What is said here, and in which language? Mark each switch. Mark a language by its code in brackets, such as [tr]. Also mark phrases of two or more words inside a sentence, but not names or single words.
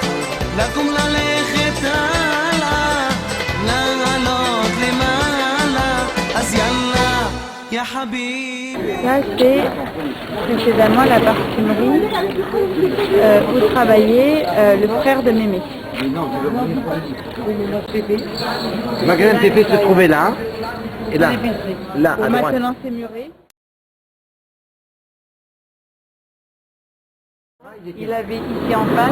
[he] לקום ללכת הלאה, לעלות למעלה [ar] يا حبيبي. [fr] Là, c'est précédemment la parfumerie où travaillait le frère de Mémé. Le magasin de Pépé se trouvait là, et là, là, à droite. Maintenant, c'est muré. Il avait ici en face.